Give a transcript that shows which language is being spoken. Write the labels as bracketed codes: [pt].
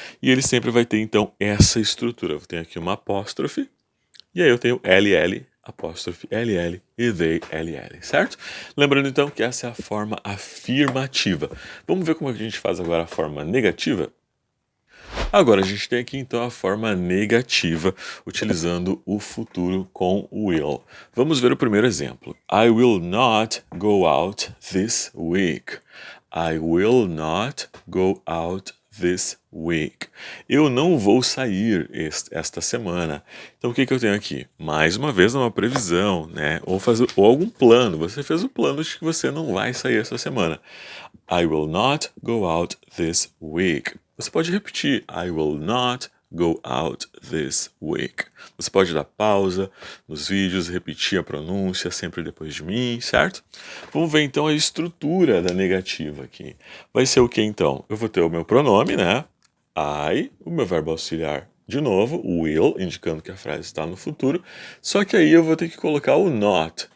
[pt] E ele sempre vai ter, então, essa estrutura. Eu tenho aqui uma apóstrofe, e aí eu tenho LL, apóstrofe LL e they LL, certo? Lembrando, então, que essa é a forma afirmativa. Vamos ver como é que a gente faz agora a forma negativa? Agora a gente tem aqui então a forma negativa, utilizando o futuro com will. Vamos ver o primeiro exemplo. [en] I will not go out this week. I will not go out this week. [pt] Eu não vou sair esta semana. Então o que eu tenho aqui? Mais uma vez uma previsão, né? Ou algum plano. Você fez o plano de que você não vai sair essa semana. [en] I will not go out this week. [pt] Você pode repetir. [en] I will not go out this week. [pt] Você pode dar pausa nos vídeos, repetir a pronúncia sempre depois de mim, certo? Vamos ver então a estrutura da negativa aqui. Vai ser o que então? Eu vou ter o meu pronome, né? I, o meu verbo auxiliar de novo, o will, indicando que a frase está no futuro, só que aí eu vou ter que colocar o not.